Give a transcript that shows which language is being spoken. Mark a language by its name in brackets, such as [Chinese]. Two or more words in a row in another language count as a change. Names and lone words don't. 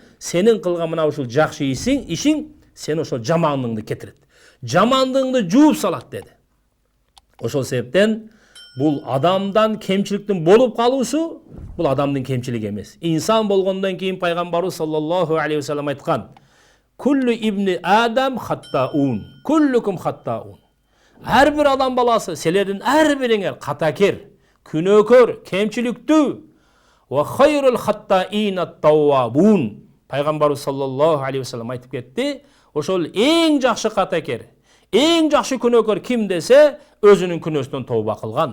[Kyrgyz] Сенин кылган мына ушул жакшы ишиң сени ошол жамандыгыңды кетирет. Жамандыгыңды жууп салат деди. Ошол себептен бул адамдан кемчиликтин болуп калуусу, бул адамдын кемчилиги эмес. Инсан болгондон кийин пайгамбарыбыз [Arabic] صلى الله عليه وسلم [Kyrgyz] айткан: [Arabic] «كل ابن آدم خطاء، كلكم خطاء». [Kyrgyz] Ар бир адам баласы, силердин ар бириңер катакер, күнөөкөр, кемчиликтүү. [Arabic] وخير الخطائين التوابون. [Kyrgyz] Пайгамбарыбыз [Arabic] صلى الله عليه وسلم [Kyrgyz] айтып кетти, ошол эң жакшы катакер, эң жакшы күнөөкөр ким десе, өзүнүн күнөөсүнөн тооба кылган.